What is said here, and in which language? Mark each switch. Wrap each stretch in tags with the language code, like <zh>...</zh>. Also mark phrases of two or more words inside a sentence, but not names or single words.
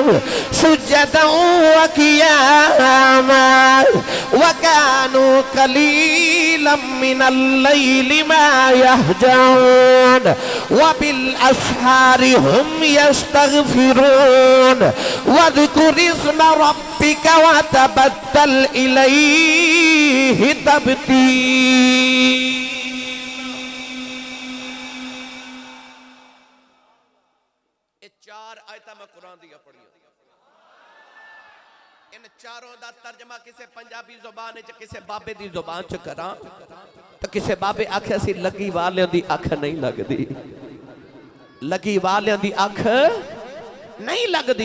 <ar>سجدا وقياما وكانوا قليلا من الليل ما يهجعون وبالأسحار هم يستغفرون واذكر اسم ربك وتبتل إليه تبتيلا.</ar> <pa>چار آیتاں میں قرآن دیاں پڑھی ان چاراں دا ترجمہ کسے پنجابی زبان چ کسے بابے دی زبان چ کراں تے کسے بابے آکھے سی لگی والے دی اکھ نہیں لگدی، لگی والے دی اکھ نہیں لگدی.</pa>